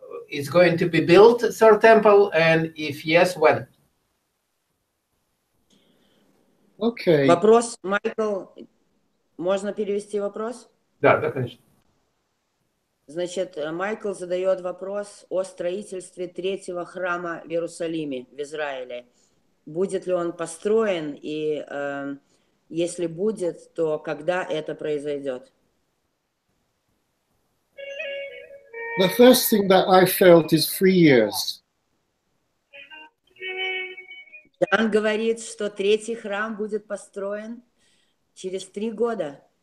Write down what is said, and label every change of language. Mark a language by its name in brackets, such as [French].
[English] Is going to be built third temple, and if yes, when? Okay. [Russian] Вопрос, Майкл, можно перевести вопрос? Да, конечно. Значит, Майкл задает вопрос о строительстве третьего храма в Иерусалиме, в Израиле. Будет ли он построен, и если будет, то когда это произойдет? [English] The first thing that I felt is 3 years. [Russian] Джан говорит, что третий храм будет построен через 3 года.